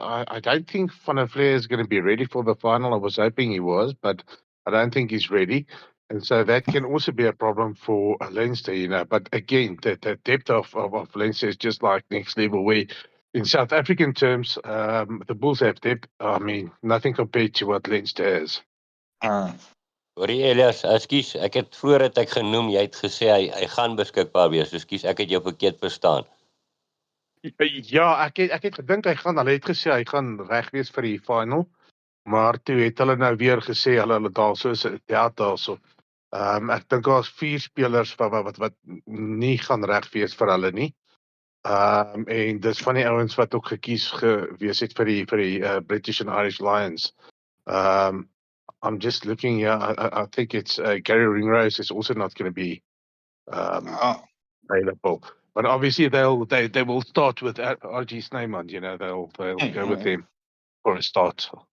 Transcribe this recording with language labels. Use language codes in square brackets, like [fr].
[en] I don't think Van der Flair is going to be ready for the final. I was hoping he was, but I don't think he's ready. And so that can also be a problem for Leinster, But again, the depth of Leinster is just like next level. Where in South African terms, the Bulls have depth. I mean, nothing compared to what Leinster has. [af] Hoorie Elias, ekskuus, ek het vroeër het ek genoem, jy het gesê hy gaan beskikbaar wees. Ekskuus, ek het jou verkeerd verstaan. Ja, ek het gedink hulle het gesê hy gaan reg wees vir die final, maar toe het hulle nou weer gesê hulle daarso is daarso. Ek dink daar's 4 spelers wat nie gaan reg wees vir hulle nie. En dis van die ouens wat ook gekies gewees het vir die British and Irish Lions. [en] I'm just looking here. I think it's Gary Ringrose is also not going to be available. But obviously they will start with RG Snyman. They'll go with him for a start.